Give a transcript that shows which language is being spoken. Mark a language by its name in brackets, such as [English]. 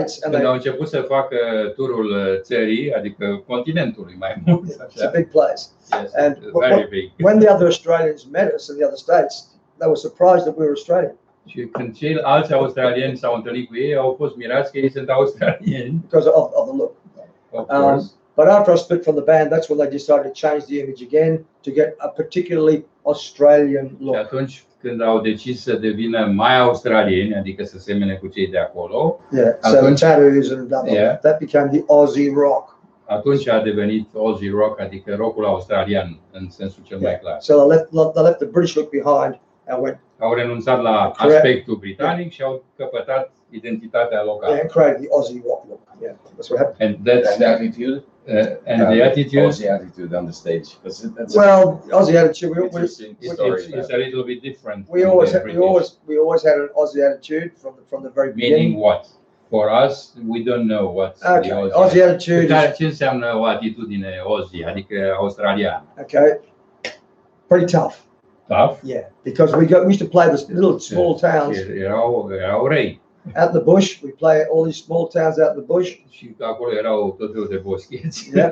[Romanian] când au început să facă turul țării, adică continentului mai mult. [English] It's a big place. Yes, and very big. When the other Australians met us in the other states, they were surprised that we were Australian. Și când ceilalți australieni s-au întâlnit cu ei, au fost mirați că ei sunt australieni. Because of the look. Of course. But after I split from the band, that's when they decided to change the image again to get a particularly Australian look. [Romanian] Și atunci când au decis să devină mai australieni, adică să semene cu cei de acolo, [English] so tattoos and that became the Aussie rock. [Romanian] Atunci a devenit Aussie rock, adică rockul australian în sensul cel mai clar. [English] So they left the British look behind and went. [Romanian] Au renunțat la aspectul britanic și au căpătat identitatea locală. [English] And created the Aussie rock look. Yeah, that's what happened. And that's the attitude. And the attitude. Aussie attitude on the stage. Aussie attitude. It's a little bit different. We always had an Aussie attitude from the very beginning. Meaning what? For us, we don't know what the Aussie attitude. [Romanian] Ce înseamnă o atitudine Aussie, adică australiană? [English] Okay, pretty tough. Tough? Yeah, because we used to play this little small towns. [Romanian] Erau răi. [English] Out in the bush, we play all these small towns out in the bush. [Romanian] Și acolo erau tot felul de boscheți.